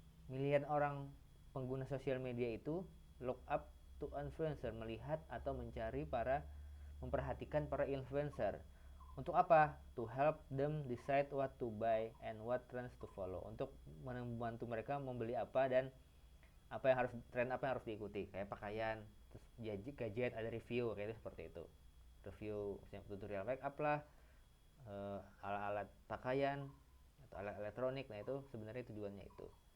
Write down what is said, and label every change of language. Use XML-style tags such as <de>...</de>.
<id>Miliar orang pengguna sosial media itu</id> <en>look up to influencer,</en> <id>melihat atau memperhatikan para influencer. Untuk apa?</id> <en>To help them decide what to buy and what trends to follow.</en> <id>Untuk membantu mereka membeli apa dan tren apa yang harus diikuti. Kayak pakaian, terus gadget, ada review, kayak itu seperti itu. Review misalnya tutorial make up lah, alat-alat pakaian atau alat elektronik. Nah, itu sebenarnya tujuannya itu.</id>